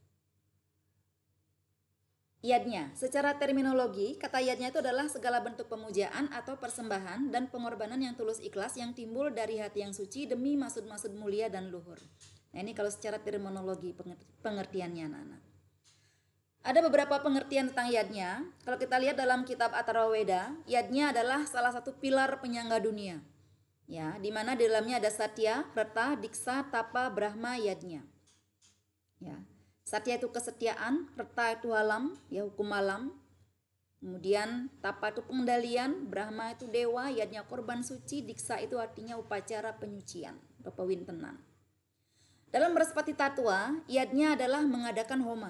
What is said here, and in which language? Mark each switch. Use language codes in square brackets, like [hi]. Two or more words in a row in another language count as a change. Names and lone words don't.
[id] Yadnya, secara terminologi, kata yadnya itu adalah segala bentuk pemujaan atau persembahan dan pengorbanan yang tulus ikhlas yang timbul dari hati yang suci demi maksud-maksud mulia dan luhur. Nah ini kalau secara terminologi pengertiannya anak-anak. Ada beberapa pengertian tentang yadnya. Kalau kita lihat dalam kitab Atharvaveda, yadnya adalah salah satu pilar penyangga dunia. Ya, di mana di dalamnya ada satya, rata, diksa, tapa, brahma, yadnya. Ya. Satya itu kesetiaan, reta itu alam, ya hukum alam. Kemudian tapa itu pengendalian, brahma itu dewa, yadnya korban suci, diksa itu artinya upacara penyucian atau pewintenan. Dalam Beraspati Tattwa, yadnya adalah mengadakan homa.